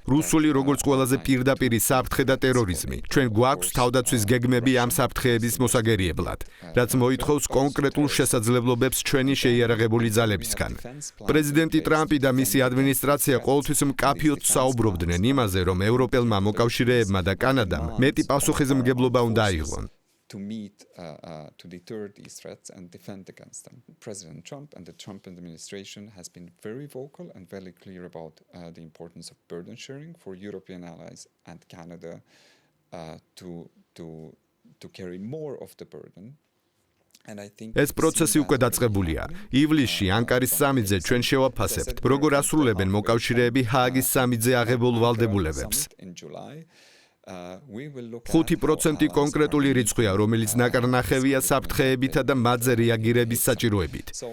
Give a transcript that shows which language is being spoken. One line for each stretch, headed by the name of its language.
Georgian: რუსული როგორც ყველაზე პირდაპირი საფრთხე და ტერორიზმი. ჩვენ გვაქვს თავდაცვის გეგმები ამ საფრთხეების მოსაგერიებლად, რაც მოითხოვს კონკრეტულ შესაძლებლობებს ჩვენი შეიარაღებული ძალებისგან. პრეზიდენტი ტრამპი და მისი ადმინისტრაცია ყოველთვის მკაფიოდ საუბრობდნენ იმაზე, რომ ევროპელმა მოკავშირეებმა და კანადამ მეტი პასუხისმგებლობა უნდა აიღონ.
English: To meet, to deter these threats and defend against them. President Trump and the Trump administration has been very vocal and very clear about the importance of burden sharing for European allies and Canada to carry more of the burden.
Georgian: ეს პროცესი უკვე დაწყებულია. ივლისში ანკარის სამიტზე ჩვენ შევაფასებთ, როგორ ასრულებენ მოკავშირეები ჰააგის სამიტზე აღებულ ვალდებულებებს. 5% კონკრეტული რიცხვია, რომელიც ნაკარნახევია საფრთხეებითა და მათზე რეაგირების საჭიროებით.